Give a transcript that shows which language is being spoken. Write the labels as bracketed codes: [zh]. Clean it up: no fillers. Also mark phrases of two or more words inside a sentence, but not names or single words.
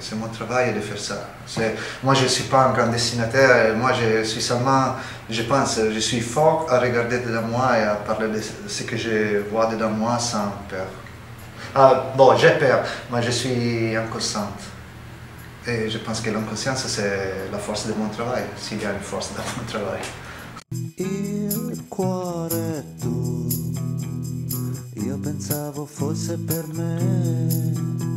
[fr] c'est mon travail de faire ça. Moi, je ne suis pas un grand dessinateur, moi, je suis seulement, je pense, je suis fort à regarder dedans moi et à parler de ce que je vois dedans moi sans peur. Bon, j'ai peur, mais je suis inconsciente. Et je pense que l'inconscience, c'est la force de mon travail, s'il y a une force dans mon travail. [it] Il cuore tu, io pensavo fosse per me.